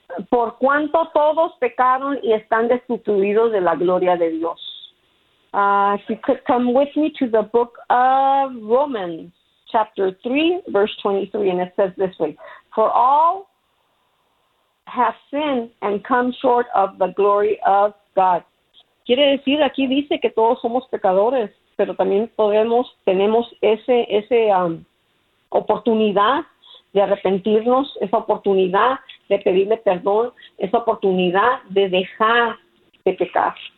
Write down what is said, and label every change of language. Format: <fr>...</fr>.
<es>Por cuanto todos pecaron y están destituidos de la gloria de Dios.</es> <en>If you could come with me to the book of Romans, chapter 3, verse 23, and it says this way. For all have sinned and come short of the glory of God.</en> <es>Quiere decir, aquí dice que todos somos pecadores, pero también tenemos esa oportunidad de arrepentirnos, esa oportunidad de pedirle perdón, esa oportunidad de dejar de pecar.</es>